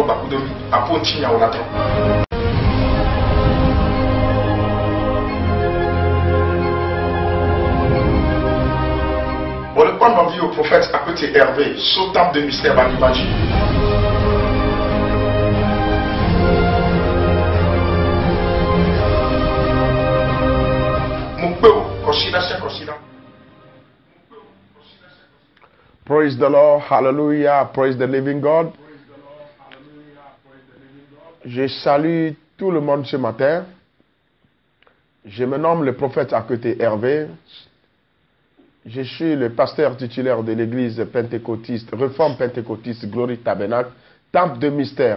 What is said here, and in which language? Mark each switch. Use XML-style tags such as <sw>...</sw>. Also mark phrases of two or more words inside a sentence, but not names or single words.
<fr>bakudomi aponti ya olatro. Bon, le point de vue au prophète à côté Hervé, sautant de mystère à l'image.</fr> <en>Praise the Lord, hallelujah, praise the living God.</en> <fr>Je salue tout le monde ce matin. Je me nomme le prophète à côté Hervé. Je suis le pasteur titulaire de l'église pentecôtiste, Réforme pentecôtiste, Glory Tabernacle, Temple de mystère.</fr>